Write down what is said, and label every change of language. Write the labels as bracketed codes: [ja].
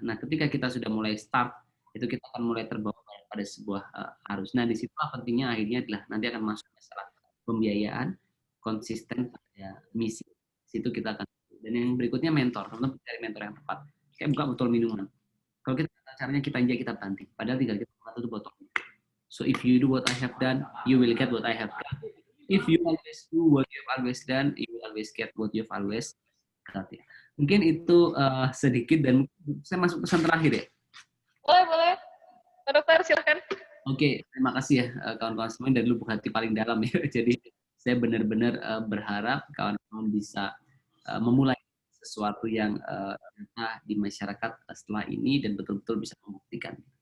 [id] Nah, ketika kita sudah mulai start, itu kita akan mulai terbawa pada sebuah arus. Nah, di situ pentingnya akhirnya adalah nanti akan masuk masalah pembiayaan, konsisten pada misi. Di situ kita akan. Dan yang berikutnya mentor, teman-teman cari mentor yang tepat. Kayak buka botol minuman. Kalau kita caranya kita injak, kita banting. Padahal tinggal kita buka tutup botol. [en] So if you do what I have done, you will get what I have done. If you always do what you've always done, you will always get what you've always got. [id] Ya. Mungkin itu sedikit, dan saya masuk pesan terakhir ya. Boleh. Pak Dokter, silakan. Oke, terima kasih ya kawan-kawan semua dari lubuk hati paling dalam ya. Jadi saya benar-benar berharap kawan-kawan bisa memulai sesuatu yang di masyarakat setelah ini dan betul-betul bisa membuktikan.